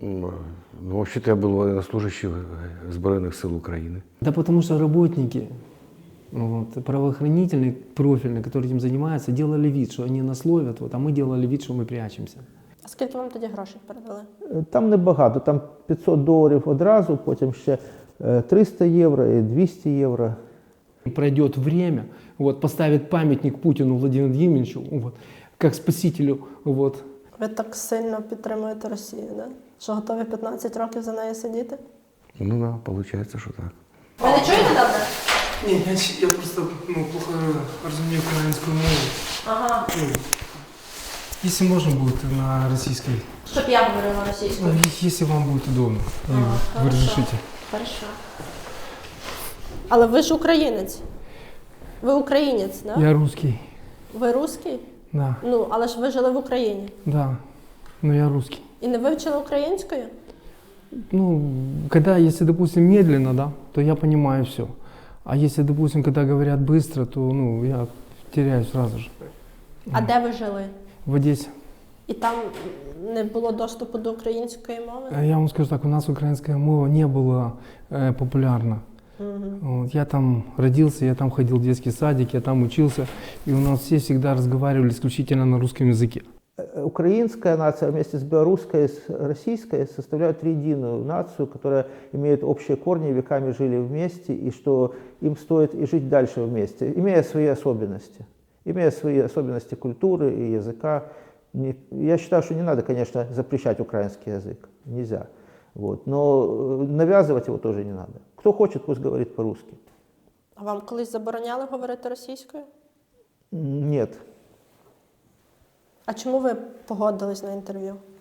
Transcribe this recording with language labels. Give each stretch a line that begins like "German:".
Russian: Ну, вообще-то я был военнослужащий Збройных сил Украины. Да потому что работники вот, правоохранительные, профильные, которые этим занимаются, делали вид, что они нас ловят, вот, а мы делали вид, что мы прячемся.
Ukrainian: А скільки вам тоді грошей передали? Там небагато, там $500 одразу, потім ще 300 євро і 200 євро.
Russian: И пройдет время, вот, поставит памятник Путину Владимиру Владимировичу, вот, как спасителю. Вот.
Ukrainian: Ви так сильно підтримуєте Росію, да? Що готові 15 років за нею сидіти?
Russian: Ну да, получается, что так.
Ukrainian: Ви не чуєте добре?
Russian: Не, я просто плохо разумею украинскую мову. Ага. Если можно будет на российской,
Ukrainian: Щоб я говорила російською.
Russian: если вам будет удобно, и вы хорошо. разрешите. Хорошо.
Ukrainian: Але ви ж українець. Ви українець, да?
Russian: Я русский,
Ukrainian: Ви русський?
Russian: да,
Ukrainian: Ну, але ж ви жили в Україні.
Russian: да, но я русский.
Ukrainian: І не вивчили українською?
Russian: Ну, когда, если, допустим, медленно, да, то я понимаю все. А если, допустим, когда говорят быстро, то, ну, я теряюсь сразу же.
Ukrainian: А де ви жили?
Russian: В Одессе.
Ukrainian: І там не було доступу до української мови?
Russian: Я вам скажу так, у нас украинская мова не была популярна. Вот, я там родился, я там ходил в детский садик, я там учился, и у нас все всегда разговаривали исключительно на русском языке. Украинская нация вместе с белорусской и с российской составляют единую нацию, которая имеет общие корни, веками жили вместе, и что им стоит и жить дальше вместе, имея свои особенности. Имея свои особенности культуры и языка. Я считаю, что не надо, конечно, запрещать украинский язык. Нельзя. Вот. Но навязывать его тоже не надо. Кто хочет, пусть говорит по-русски.
Ukrainian: А вам колись забороняли говорити російською?
Russian: Нет.
Ukrainian: А чому ви погодились на інтерв'ю?